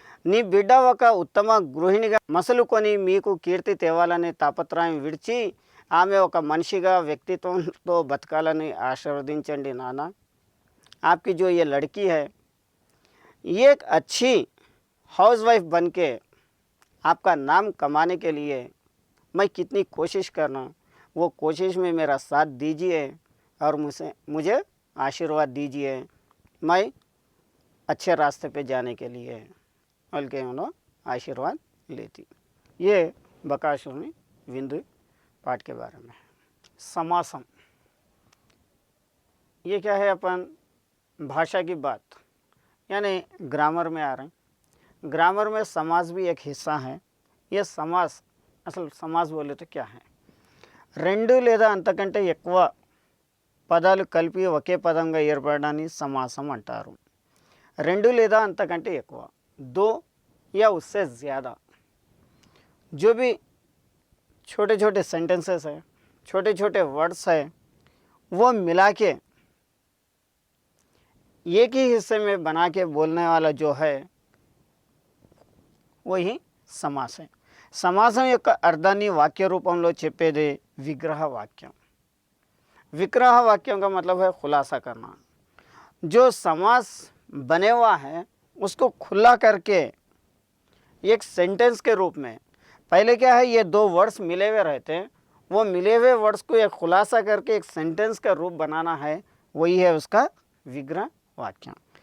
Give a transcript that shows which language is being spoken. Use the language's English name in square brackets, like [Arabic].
[Telugu] నీ బిడ్డ ఒక ఉత్తమ గృహిణిగా మసలుకొని మీకు కీర్తి తేవాలనే తాపత్రయం విడిచి ఆమె ఒక మనిషిగా వ్యక్తిత్వంతో బతకాలని ఆశీర్వదించండి నాన్న. [Hindi] आपकी जो ये लड़की है ये एक अच्छी हाउसवाइफ बन के आपका नाम कमाने के लिए मैं कितनी कोशिश करना, वो कोशिश में मेरा साथ दीजिए और मुझे आशीर्वाद दीजिए, मैं अच्छे रास्ते पे जाने के लिए बल्कि उन्होंने आशीर्वाद लेती. ये बकासुर विंदु पाठ के बारे में. समासम ये क्या है, अपन भाषा की बात यानी ग्रामर में आ रहे हैं. ग्रामर में समास भी एक हिस्सा है. ये समास असल समास बोले तो क्या है, [Telugu] రెండు లేదా అంతకంటే ఎక్కువ పదాలు కలిపి ఒకే పదంగా ఏర్పడడాన్ని సమాసం అంటారు. రెండు లేదా అంతకంటే ఎక్కువ, [Hindi] दो या उससे ज़्यादा, जो भी छोटे छोटे सेंटेंसेस है, छोटे छोटे वर्ड्स है, वो मिला के एक ही हिस्से में बना के बोलने वाला जो है वही समास है. [Telugu] సమాసం యొక్క అర్థాన్ని వాక్య రూపంలో చెప్పేదే విగ్రహ వాక్యం. [Hindi] विग्रह वाक्यों का मतलब है खुलासा करना. जो समास बने हुआ है उसको खुला करके एक सेंटेंस के रूप में, पहले क्या है ये दो वर्ड्स मिले हुए रहते हैं, वो मिले हुए वर्ड्स को एक खुलासा करके एक सेंटेंस का रूप बनाना है, वही है उसका विग्रह वाक्य.